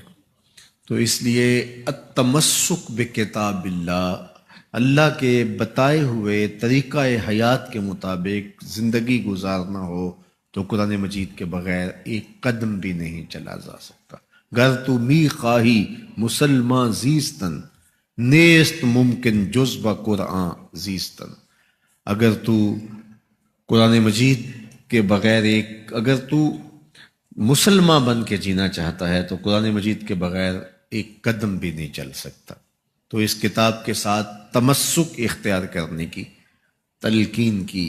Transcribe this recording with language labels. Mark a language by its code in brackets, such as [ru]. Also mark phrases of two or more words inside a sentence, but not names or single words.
[ur] تو اس لیے [ar] التمسک بکتاب اللہ، [ur] اللہ کے بتائے ہوئے طریقہ حیات کے مطابق زندگی گزارنا ہو تو قرآن مجید کے بغیر ایک قدم بھی نہیں چلا جا سکتا۔ [fa] گر تو می خواہی مسلمان زیستن، نیست ممکن جز با قرآن زیستن۔ [ur] اگر تو قرآن مجید کے بغیر اگر تو مسلمان بن کے جینا چاہتا ہے تو قرآن مجید کے بغیر ایک قدم بھی نہیں چل سکتا۔ تو اس کتاب کے ساتھ تمسک اختیار کرنے کی تلقین کی۔